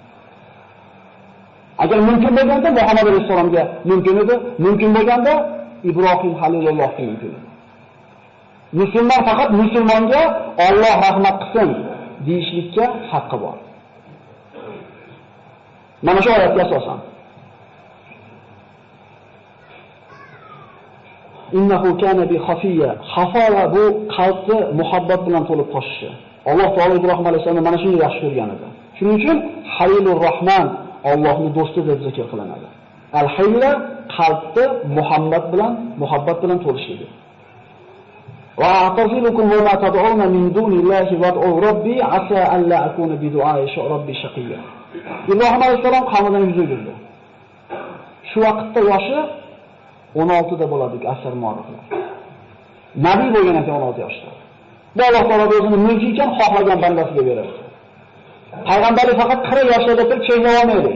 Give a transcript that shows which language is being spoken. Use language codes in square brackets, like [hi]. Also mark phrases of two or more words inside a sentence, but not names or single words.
[uz] Agar mumkin bo'lganda Muhammad alayhisolamga mumkin edi, mumkin bo'lganda Ibrohim halilullohga mumkin edi. Musulmon faqat musulmonga Alloh rahmat qilsin deyishlikka haqqi bor. Mana shu oyatga asosan [ar] إنه كان بي حفيا. [uz] Xafola bu qalbni muhabbat bilan to'lib toshishi. Alloh taolo Ibrohim alayhisolamni mana shunday yaxshi ko'rgan edi. Shuning uchun Halilur Rahman Allohning do'sti deb zikr qilinadi. Al-Hayla qalbni muhabbat bilan to'lishligi. [ar] وأعتزلكم وما تدعون من دون الله وأدعو ربي عسى أن لا أكون بدعاء ربي شقيا. [uz] Ibrohim alayhisalom qavmidan yuz o'girdi. Shu vaqtda yoshi 16 da bo'ladi asr muoriflar. Nabiy bo'lgan ekan 16 yoshda. Bu Alloh taolo o'zining mulki ekan xohlagan bandasiga beradi. Payg'ambarlik faqat 40 yoshda turib cheklab olmaydi.